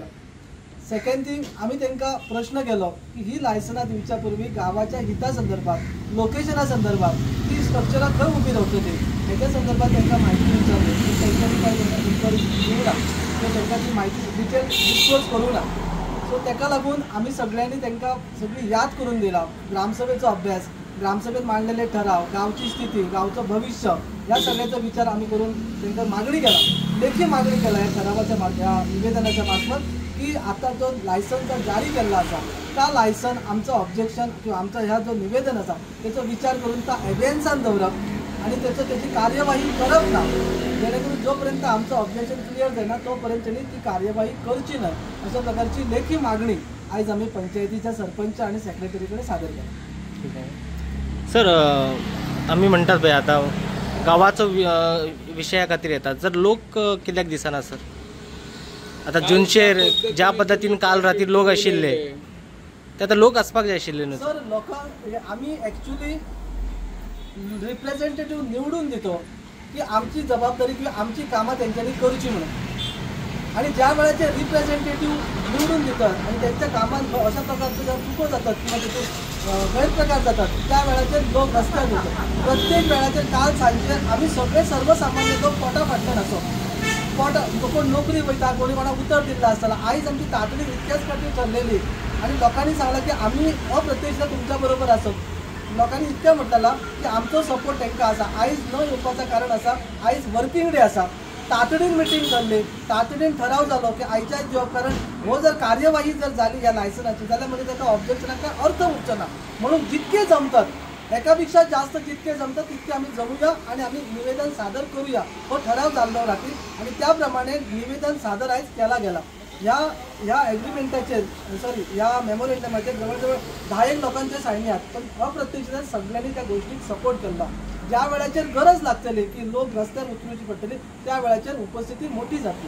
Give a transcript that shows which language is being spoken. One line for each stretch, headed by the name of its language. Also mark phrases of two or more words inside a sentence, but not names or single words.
English: second thing
Marathi: आम्ही त्यांना प्रश्न केलो की ही लायसनां दिवच्या पूर्वी गावाच्या हिता संदर्भात लोकेशना संदर्भात ती स्ट्रक्चरां खंय उभी रावतली हेच्या संदर्भात त्यांना माहिती विचारली की तेंच्यांनी काय इन्क्वायरी दिवना किंवा त्यांना ती माहिती
English: detail disclose
Marathi: करूं ना. सो ताका लागून आम्ही सगळ्यांनी त्यांना सगळी याद करून दिला ग्रामसभेचो अभ्यास ग्रामसभेत मांडलेले ठराव गावची स्थिती गावचं भविष्य या सगळ्याचा विचार आम्ही करून त्यांना मागणी केला लेखी मागणी केला या ठरावाच्या या निवेदनाच्या मार्फत की आता जो लायसन जर जारी केला असा त्या लायसन आमचं ऑब्जेक्शन किंवा आमचा ह्या जो निवेदन असा त्याचा विचार करून त्या एव्हिडन्सान दवरप आणि त्याची कार्यवाही करप ना जेणेकरून जोपर्यंत आमचं ऑब्जेक्शन क्लिअर जायना तोपर्यंत त्यांनी ती कार्यवाही करची नाही अशा प्रकारची लेखी मागणी आज आम्ही पंचायतीच्या सरपंच आणि सेक्रेटरीकडे सादर केली.
Konkani: ठीक आहे सर आम्ही म्हणतात पळय आता गावाचो विशया खातीर येतात जर लोक कित्याक दिसना सर आता जुनशेर ज्या पद्धतीन काल राती लोक आशिल्ले ते आता लोक आसपाक जाय आशिल्ले न्हू सर लोकांक आम्ही
English: actually representative
Konkani: निवडून दितो की आमची जबाबदारी किंवा आमची कामं त्यांच्यानी करची म्हणून आणि ज्या वेळेचे रिप्रेझेंटेटिव्ह निवडून देतात आणि त्यांच्या कामात अशा प्रकारचे जर चुको जातात किंवा त्याचे गैरप्रकार जातात त्या वेळाचे लोक रस्त्यार येतात प्रत्येक वेळाचे काल सांजे आम्ही सगळे सर्वसामान्य लोक पोटा फाटल्यान असो कोण नोकरी वयता कोणी कोणाक उतर दिल्ला आसतला आयज आमची तातडी इतक्याच फावटी ठरलेली आणि लोकांनी सांगला की आम्ही अप्रत्यक्ष तुमच्या बरोबर आसप लोकांनी इतकें म्हणटला की आमचो सपोर्ट तांकां आसा आयज न येवपाचें कारण आसा आयज
English: working day
Konkani: आसा तातडीन मिटींग जाल्ली तातडीन ठराव जालो की आयच्या जॉब कारण हो जर कार्यवाही जर जाली ह्या लायसनाची जाल्यार म्हणजे ताका ऑब्जेक्शनाक काय अर्थ उरचो ना म्हणून जितके जमतात एकापेक्षा जास्त जितके जमतात तितके आम्ही जमूया आणि आम्ही निवेदन सादर करूया हो ठराव जाल्लो राती आणि त्याप्रमाणे निवेदन सादर आयज केला गेला.
Marathi: ह्या एग्रीमेंटाचेर ह्या मेमोरेंडमाचेर जवळजवळ 10 लोकांचे सायनी आहेत पण अप्रत्यक्षान सगळ्यांनी त्या गोष्टीक सपोर्ट केला.
Konkani: ज्या वेळाचेर गरज लागतली की लोक रस्त्यार उतरची पडटली त्या वेळाचेर उपस्थिती मोठी जातली.